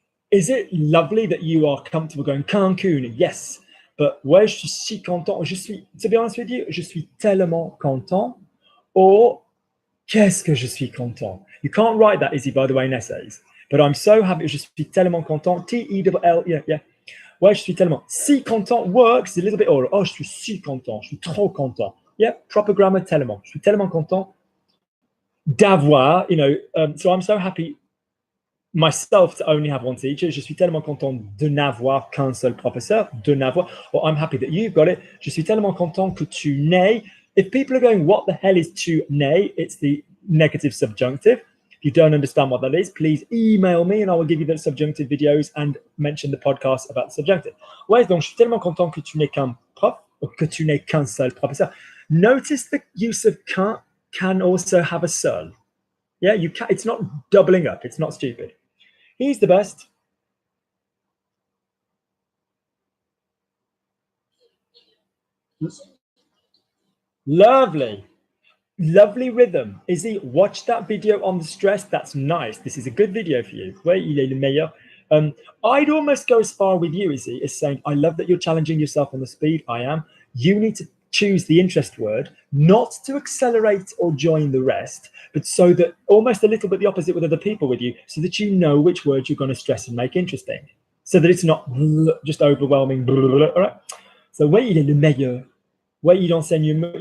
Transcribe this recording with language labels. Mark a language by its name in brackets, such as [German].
[English] Is it lovely that you are comfortable going qu'un? Yes. [French] But ouais, je suis si content. [English] To be honest with you, [French] je suis tellement content. Or, qu'est-ce que je suis content? [English] You can't write that, Izzy, by the way, in essays. But I'm so happy. [French] Je suis tellement content. T-E-L-L, yeah. Ouais, je suis tellement. Si content [English] works a little bit oral. [French] Oh, je suis si content. Je suis trop content. [English] Yeah, proper grammar, tellement. [French] Je suis tellement content d'avoir, [English] so I'm so happy myself to only have one teacher. [French] Je suis tellement content de n'avoir qu'un seul professeur, de n'avoir, [English] or I'm happy that you've got it. [French] Je suis tellement content que tu n'aies. [English] If people are going, what the hell is [French] tu n'aies? [English] It's the negative subjunctive. If you don't understand what that is, please email me and I will give you the subjunctive videos and mention the podcast about the subjunctive. [French] Ouais, donc je suis tellement content que tu n'aies qu'un prof, ou que tu n'aies qu'un seul professeur. [English] Notice the use of can also have a seul. Yeah, you can. It's not doubling up. It's not stupid. He's the best. Lovely. Lovely rhythm. Izzy, watch that video on the stress. That's nice. This is a good video for you. [French] Ouais, il est le meilleur. [English] I'd almost go as far with you, Izzy, as saying, I love that you're challenging yourself on the speed. I am. You need to choose the interest word, not to accelerate or join the rest, but so that almost a little bit the opposite with other people with you, so that you know which words you're going to stress and make interesting, so that it's not just overwhelming. All right. So where [French] il est le meilleur, [English] where [French] il enseigne mieux.